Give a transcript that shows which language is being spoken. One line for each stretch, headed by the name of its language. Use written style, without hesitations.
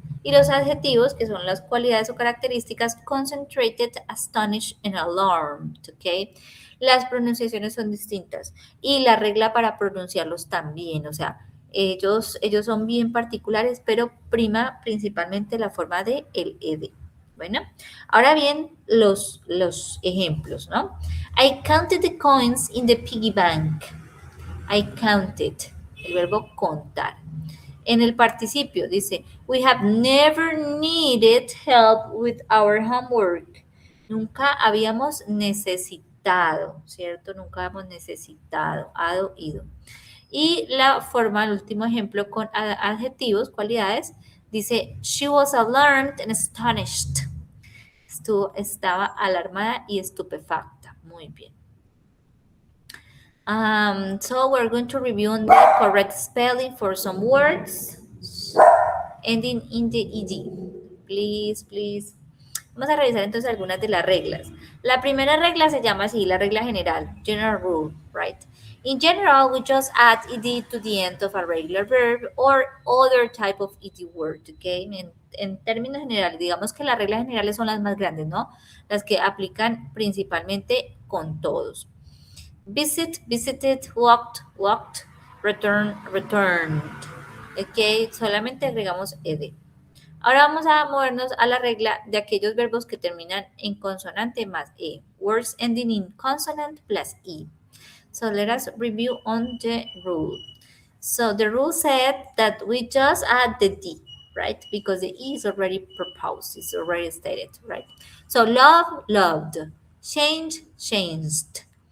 Spanish: Y los adjetivos, que son las cualidades o características,
English: concentrated, astonished, and alarmed,
Spanish: ¿ok? Las pronunciaciones son distintas y la regla para pronunciarlos también, o sea, ellos son bien particulares, pero prima principalmente la forma de el ed. Bueno, ahora bien, los ejemplos, ¿no?
English: I counted the coins in the piggy bank. I counted,
Spanish: el verbo contar. En el participio dice,
English: we have never needed help with our homework.
Spanish: Nunca habíamos necesitado, ¿cierto? Nunca habíamos necesitado, hado, ido. Y la forma, el último ejemplo con adjetivos, cualidades, dice,
English: she was alarmed and astonished.
Spanish: Estaba alarmada y estupefacta. Muy bien.
English: So we're going to review the correct spelling for some words. ending in the ed. Please, please.
Spanish: Vamos a revisar entonces algunas de las reglas. La primera regla se llama así, la regla general,
English: general rule, right? In general, we just add ed to the end of a regular verb or other type of ed word, okay?
Spanish: En términos generales, digamos que las reglas generales son las más grandes, ¿no? Las que aplican principalmente con todos.
English: Visit, visited, walked, walked, return, returned.
Spanish: Ok, solamente agregamos ed. Ahora vamos a movernos a la regla de aquellos verbos que terminan en consonante más e.
English: Words ending in consonant plus e. So let us review on the rule. So the rule said that we just add the d, right? Because the e is already proposed, it's already stated, right? So love, loved. Change, changed.